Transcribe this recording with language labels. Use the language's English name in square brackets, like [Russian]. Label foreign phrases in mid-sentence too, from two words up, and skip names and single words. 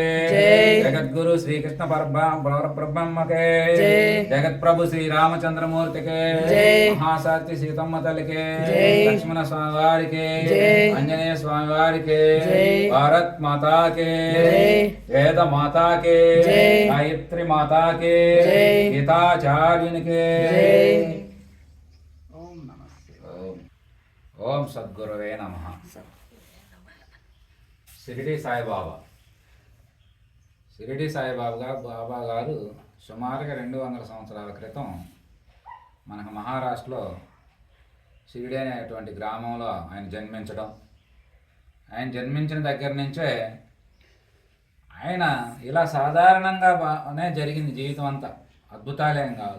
[Hindi] जगत गुरु श्री कृष्ण परब्रह्म के, जगत प्रभु श्री रामचंद्र मूर्ति के, महाशक्ति सीतम्म तल के, लक्ष्मण स्वामी के, अंजनेय स्वामी के, भारत माता के, वेद माता के, गायत्री माता के, गीताचार्यन के। [Sanskrit] ॐ सद्गुरवे नमः. [Telugu] షిరిడి సాయిబాబా గారు సుమారుగా 200 సంవత్సరాల క్రితం మనకు మహారాష్ట్రలో షిరిడి అనేటువంటి గ్రామంలో ఆయన జన్మించడం, ఆయన జన్మించిన దగ్గర నుంచే ఆయన ఇలా సాధారణంగానే జరిగింది జీవితం అంతా, అద్భుతాలేం కాదు.